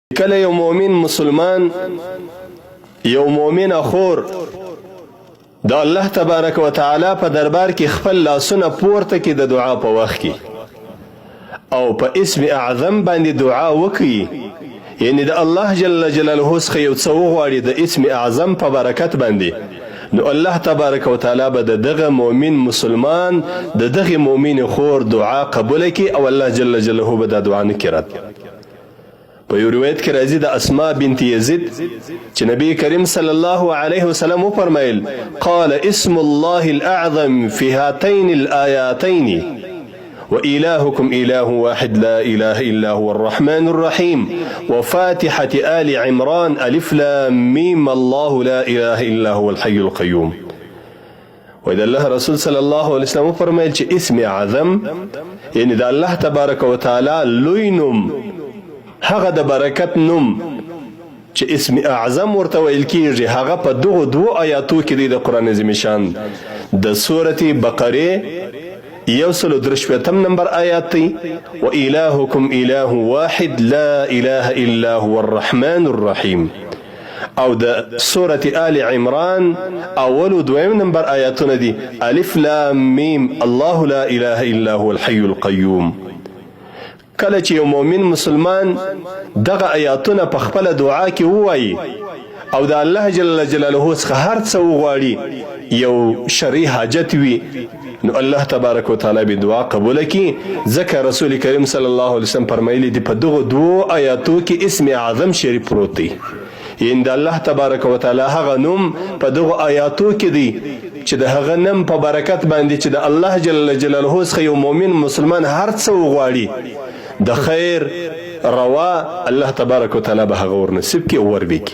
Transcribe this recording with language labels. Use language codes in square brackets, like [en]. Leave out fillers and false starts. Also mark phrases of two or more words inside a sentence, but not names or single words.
[ps] کله یو مؤمن مسلمان یو مؤمن خور د [ar] الله تبارک وتعالى [ps] په دربار کې خپل لاسونه پورته کې د دعا په وخت کې او په اسم اعظم باندې دعا وکړي، یعنی د [ar] الله جل جلاله [ps] څخه یو څه وغواړي د اسم اعظم په برکت باندې، نو [ar] الله تبارک وتعالى [ps] به د دغه مؤمن مسلمان د دغه مؤمن خور دعا قبول کړي او [ar] الله جل جلاله [ps] به د دعا نه کړي. په یو روایت کې راځي د اسماء بنت یزید چې نبی کریم [ar] صلی الله علیه وسلم [ps] وفرمایل [ar] قال اسم الله الاعظم في هاتين الآياتين وإلهكم إله واحد لا إله إلا هو الرحمن الرحيم وفاتحة آل عمران ألف لام ميم الله لا إله إلا هو الحي القيوم. وإذا الله رسول صلى الله عليه وسلم [ps] فرمایل چې اسم اعظم یعنی د [ar] الله تبارک وتعالى [ps] لوی نوم، هغه د برکت نوم چې اسم اعظم ورته ویل کیږي، هغه په دغه دوه آیاتو کې دی د قرآن عظیم شان د سورة بقره 133 نمبر آیات دی [ar] وإلهكم إله واحد لا إله إلا هو الرحمن الرحيم، [ps] او د سورة آل عمران اول دویم نمبر آیاتونه دی [ar] الف لام میم الله لا إله إلا هو الحي القيوم. [ps] کله چې یو مؤمن مسلمان دغه آیاتونه په خپل دعا کې ووایي او د [ar] الله جل جلاله [ps] څخه هر څه وغواړي، یو شرعي حاجت وي، نو [ar] الله تبارک وتعالی [ps] به دعا قبول کړي، ځکه رسول کریم [ar] صلی الله علیه وسلم [ps] فرمایلی دی په دغه دوه آیاتو کې اسم اعظم شریف پروت دی، یعنی د [ar] الله تبارک وتعالی [ps] هغه نوم په دغه آیاتو کې دی چې د هغه نوم په برکت باندې چې د [ar] الله جل جلاله [ps] څخه یو مؤمن مسلمان هر څه وغواړي د خیر روا، [ar] الله تبارک وتعالی [ps] به هغه ورنصیب کړي او وربکي.